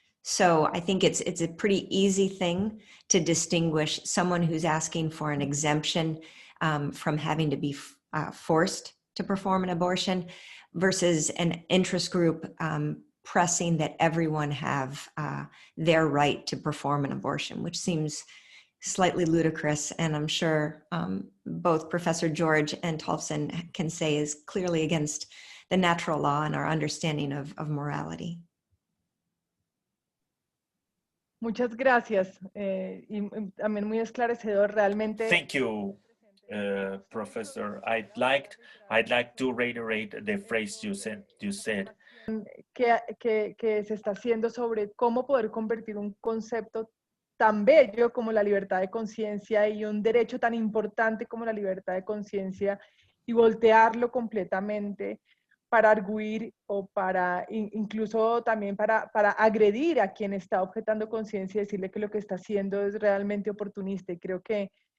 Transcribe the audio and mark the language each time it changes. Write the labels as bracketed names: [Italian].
[English] So I think it's a pretty easy thing to distinguish someone who's asking for an exemption from having to be forced to perform an abortion versus an interest group pressing that everyone have their right to perform an abortion, which seems slightly ludicrous, and I'm sure both Professor George and Tolfsen can say is clearly against the natural law and our understanding of morality. [Spanish] Muchas gracias. Y también muy esclarecedor realmente. [English] Thank you, Professor. I'd like to reiterate the phrase you said. [Spanish] que se está haciendo sobre cómo poder convertir un concepto tan bello como la libertad de conciencia y un derecho tan importante como la libertad de conciencia y voltearlo completamente para arguir o para incluso también para agredir a quien está objetando conciencia y decirle que lo que está haciendo es realmente oportunista. Y creo que